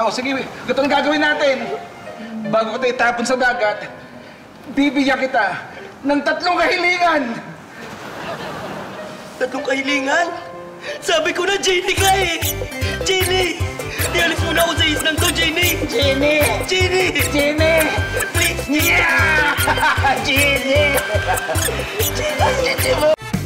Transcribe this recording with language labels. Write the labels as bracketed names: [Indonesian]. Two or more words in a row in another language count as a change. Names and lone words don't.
[Filipino] Sige, ito ang gagawin natin. Bago kita itapon sa dagat, bibigyan kita ng 3 kahilingan. 3 kahilingan? Sabi ko na, Jenny ka eh! Jenny! Ialis mo na ako sa islang to, Jenny! Jenny! Jenny! Jenny! Please! Yeah! Jenny! Jenny!